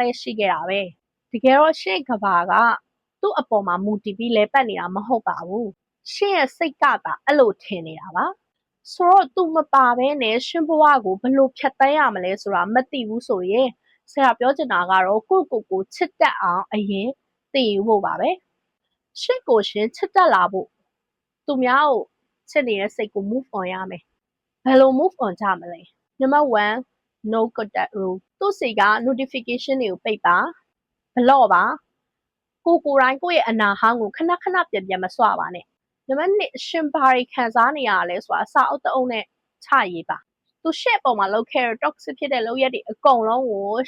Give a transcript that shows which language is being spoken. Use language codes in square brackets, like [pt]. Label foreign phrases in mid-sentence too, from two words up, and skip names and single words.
[my] လည်းရှိခဲ့တာပဲတကယ်တော့ရှင့်ကဘာကသူ့အပေါ်မှာမူတည်ပြီးလဲပတ်နေတာမဟုတ်ပါဘူးရှင့်ရဲ့စိတ်ကသာအဲ့လိုထင်နေတာပါဆိုတော့သူမပါဘဲနဲ့ရှင်ဘဝကိုဘယ်လိုဖြတ်သန်းရမလဲဆိုတာမသိဘူးဆိုရင်ဆရာပြောချင်တာကတော့ကိုချစ်တတ်အောင်အရင်သိယူဖို့ပါပဲရှင့်ကိုရှင်ချစ်တတ်လာဖို့သူများကိုချစ်နေတဲ့စိတ်ကို [en] move on [my] ရမယ်ဘယ်လို [en] move on [my] ကြမလဲ number 1 [en] no contact rule [my] သူ့စီက notification တွေကိုပိတ်ပါဘလော့ပါကိုယ်တိုင်ကိုယ့်ရဲ့အနာဟောင်းကိုခဏပြန်မစွပါနဲ့နံပါတ်2ရှင်ဘာတွေခံစားနေရလဲဆိုတာစာအုပ်တအုပ်နဲ့ချရေးပါသူရှင့်ပေါ်မှာလောက်ခဲ့တဲ့ toxic ဖြစ်တဲ့လုပ်ရက်တွေအကုန်လုံးကိုရှ